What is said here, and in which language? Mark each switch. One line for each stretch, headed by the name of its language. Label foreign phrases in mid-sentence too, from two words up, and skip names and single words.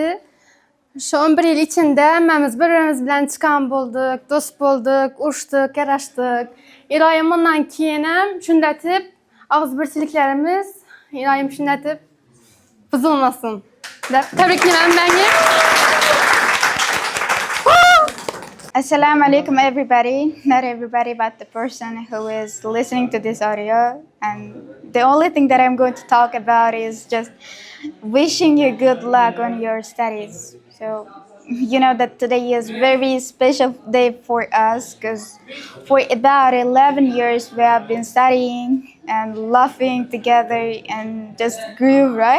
Uzbek: Shu 11 yil ichida hammamiz bir-birimiz bilan chiqqan bo'ldik, do'st bo'ldik, urushdik, yarashdik. Iloyim bundan keyin ham shundatib og'izbirchiliklarimiz iloyim shundatib buzilmasin deb tabriklayman hammaga.
English: Assalamu alaikum everybody. Not everybody but the person who is listening to this audio. And the only thing that I'm going to talk about is just wishing you good luck on your studies. So, you know that today is very special day for us because for about 11 years we have been studying and laughing together and just grew, right?